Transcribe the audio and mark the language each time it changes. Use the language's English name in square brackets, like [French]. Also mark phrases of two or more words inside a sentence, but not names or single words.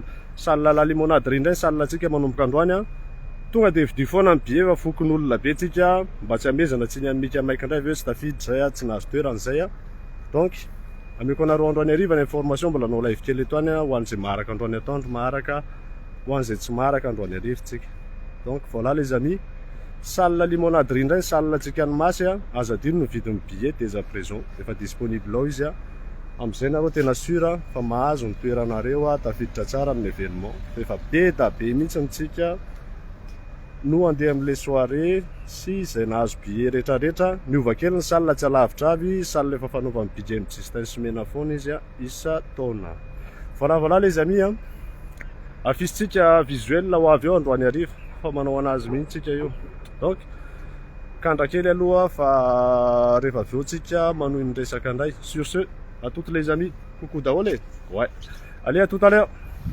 [Malagasy] Salle la limonade indray salle tsika manomboka androany a. Tonga de vidy foana ny billet fa fokon'olona be tsika mba tsy amezana tsy ny amika maika ndray hoe tsy tafidy zay a, tsy nahazo toerana zay a. Donc ameko anareo androany hariva ny information mbola anao live kely etoany a, ho an'izay maharaka androany atoandro maharaka, ho an'izay tsy maharaka androany hariva tsika. [French] Donc voilà les amis, [Malagasy] salle limonade indray salle tsika any Masy a, azo adino ny vidin'ny billet [French] dès à présent, [Malagasy] efa disponible ao izy a. Am'izay nareo tena sûr fa mahazo ny toeranareo a, tafiditra tsara amin'ny événement. Efa be da be mihitsy tsika no andeha am'le soirée sy zay nahazo billet rehetrarehetra. Niova kely ny salle tsy alavitra avy, salle efa fanaovan'ny Big MJ sy tany semena foana izy a, isa taona. [French] Voilà les amis [Malagasy] a, affiche tsika visuel ho avy eo androany hariva, fa manao anazy mihitsy tsika io. Donc kandra kely aloha fa rehefa avy eo tsika manohy ny resaka ndray. [French] Sur ce, à toutes les amis, coucou daholo. Ouais, allez à tout à l'heure.